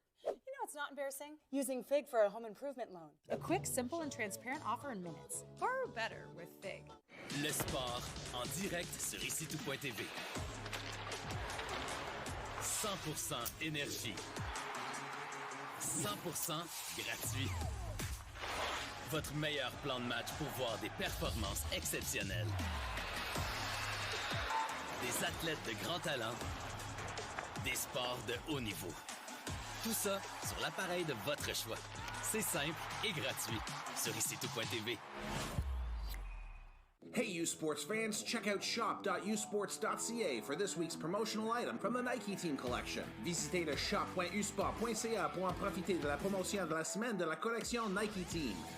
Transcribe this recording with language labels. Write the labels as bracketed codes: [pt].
[en] You know it's not embarrassing? Using FIG for a home improvement loan. A quick, simple, and transparent offer in minutes. Borrow better with FIG. [fr] Le sport en direct sur icitout.tv. 100% énergie. 100% gratuit. Votre meilleur plan de match pour voir des performances exceptionnelles. Des athlètes de grand talent. Des sports de haut niveau. Tout ça sur l'appareil de votre choix. C'est simple et gratuit sur icitout.tv. [en] Hey U Sports fans, check out shop.usports.ca for this week's promotional item from the Nike Team Collection. [fr] Visitez le shop.usport.ca pour en profiter de la promotion de la semaine de la collection Nike Team.